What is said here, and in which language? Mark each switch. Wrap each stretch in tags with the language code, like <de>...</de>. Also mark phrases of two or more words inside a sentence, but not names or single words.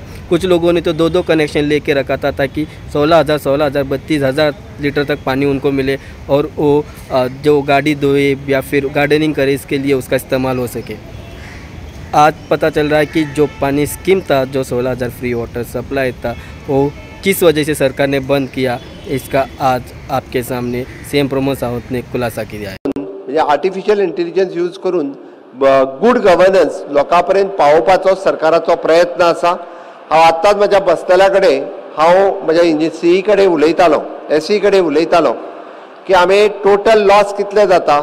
<hi>कुछ लोगों ने तो 2-2 कनेक्शन लेके रखा था ताकि 16,000, 32,000 लीटर तक पानी उनको मिले और वो जो गाड़ी धोए या फिर गार्डनिंग करे, इसके लिए उसका इस्तेमाल हो सके। आज पता चल रहा है कि जो पानी स्कीम था, जो 16,000</hi> <en>free water supply</en> <hi>था, वो किस वजह से सरकार ने बंद किया, इसका आज आपके सामने सीएम प्रमोद सावंत ने खुलासा किया है।</hi> <kok>म्हणजे</kok> <en>artificial intelligence use</en> <kok>करून</kok> <en>good governance</en> <kok>लोकांपर्यंत पावोवपाचो सरकाराचो प्रयत्न आसा। हांव आत्ताच म्हज्या बसतल्या कडेन हांव म्हज्या सीई कडेन उलयतालो, एसई कडेन उलयतालो की आमी</kok> <en>total loss</en> <kok>कितले जाता।</kok>